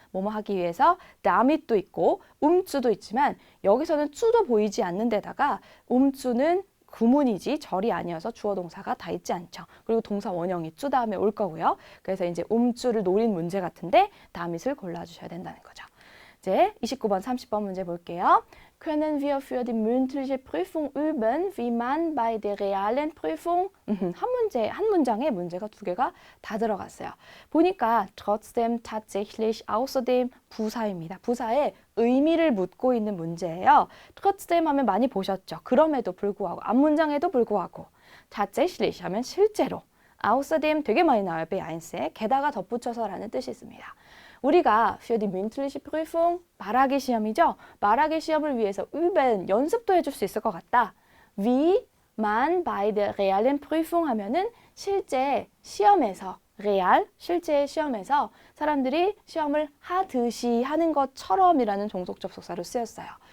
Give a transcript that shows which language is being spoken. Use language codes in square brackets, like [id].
[ko] 뭐뭐 하기 위해서 damit도 있고 umzu도 있지만 여기서는 zu도 보이지 않는 데다가 umzu는 구문이지 절이 아니어서 주어 동사가 다 있지 않죠. 그리고 동사 원형이 zu 다음에 올 거고요. 그래서 이제 umzu를 노린 문제 같은데 damit을 골라주셔야 된다는 거죠. 이제 29번, 30번 문제 볼게요. [de] können wir für die mündliche Prüfung üben, wie man bei der realen Prüfung [ko] 한 문장에 문제가 두 개가 다 들어갔어요. 보니까 trotzdem, tatsächlich, außerdem 부사입니다. 부사의 의미를 묻고 있는 문제예요. trotzdem 하면 많이 보셨죠. 그럼에도 불구하고, 앞문장에도 불구하고. tatsächlich 하면 실제로. außerdem 되게 많이 나와요. B1에 게다가 덧붙여서라는 뜻이 있습니다. 우리가 [de] für die mündliche Prüfung [ko] 말하기 시험이죠. 말하기 시험을 위해서 üben 연습도 해줄 수 있을 것 같다. Wie man bei der realen Prüfung 하면은 실제 시험에서 real 실제 시험에서 사람들이 시험을 하듯이 하는 것처럼이라는 종속 접속사로 쓰였어요.